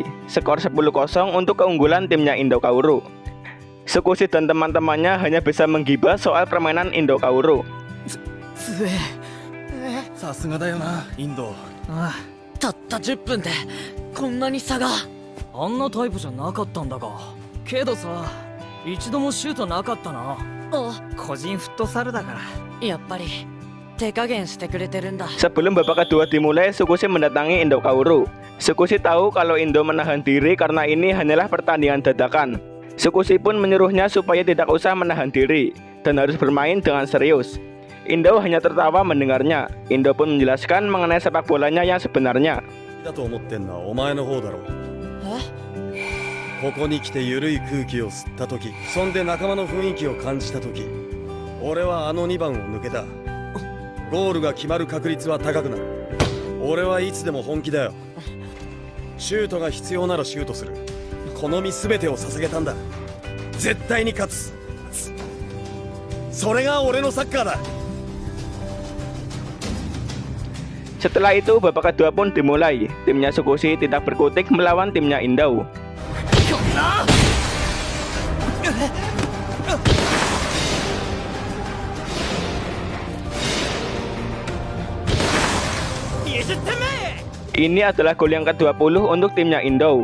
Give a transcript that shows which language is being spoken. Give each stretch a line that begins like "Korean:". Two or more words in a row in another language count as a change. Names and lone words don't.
Indonesian: Skor 10-0 untuk keunggulan timnya Indo Kaoru. Tsukushi dan teman-temannya hanya bisa menggibah soal permainan Indo Kaoru.
Japanese: さすがだよなインド。ああ、たった10分でこんなに差が。あんなタイプじゃなかったんだが。けどさ、一度もシュートなかったな。個人フットサルだから。やっぱり手加減してくれてるんだ。
Indonesian: Sebelum babak kedua dimulai, Tsukushi mendatangi Indo Kaoru. Tsukushi tahu kalau Indo menahan diri karena ini hanyalah pertandingan dadakan. Tsukushi pun menyuruhnya supaya tidak usah menahan diri dan harus bermain dengan serius. Indo hanya tertawa mendengarnya. Indo pun menjelaskan mengenai sepak bolanya yang sebenarnya.
Japanese: ここに来て緩い空気を吸った時、そんで仲間の雰囲気を感じた時、俺はあの2番を抜けた。ゴールが決まる確率は高くなる。俺はいつでも本気だよ。シュートが必要ならシュートする。この身全てを捧げたんだ。絶対に勝つ。それが俺のサッカーだ。
Indonesian: Setelah itu babak kedua pun dimulai. Timnya Tsukushi tidak berkutik melawan timnya Indo. Ini adalah gol yang ke-20 untuk timnya Indo.